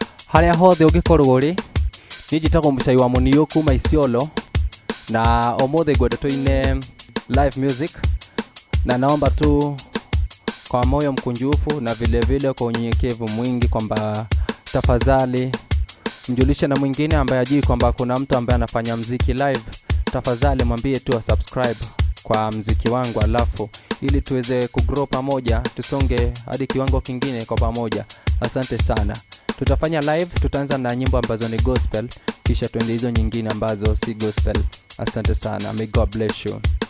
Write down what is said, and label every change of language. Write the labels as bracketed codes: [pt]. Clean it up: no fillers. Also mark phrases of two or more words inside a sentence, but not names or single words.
[ki] Haria hothe ungikorwo uri ni njitagwo Muchai wa Munio kuma Isiolo na omothe ngwendetwo-ine [en] live music, [sw] na naomba tu kwa moyo mkunjufu na vile vile kwa unyenyekevu mwingi kwamba tafadhali mjulishe na mwingine ambaye ajui kwamba kuna mtu ambaye anafanya muziki live. Tafadhali mwambie tu subscribe kwa muziki wangu, alafu ili tuweze kugrow pamoja, tusonge hadi kiwango kingine kwa pamoja. Asante sana. Tutafanya live, tutaanza na nyimbo ambazo ni gospel, kisha tuende hizo nyingine ambazo si gospel. Asante sana. [en] May God bless you.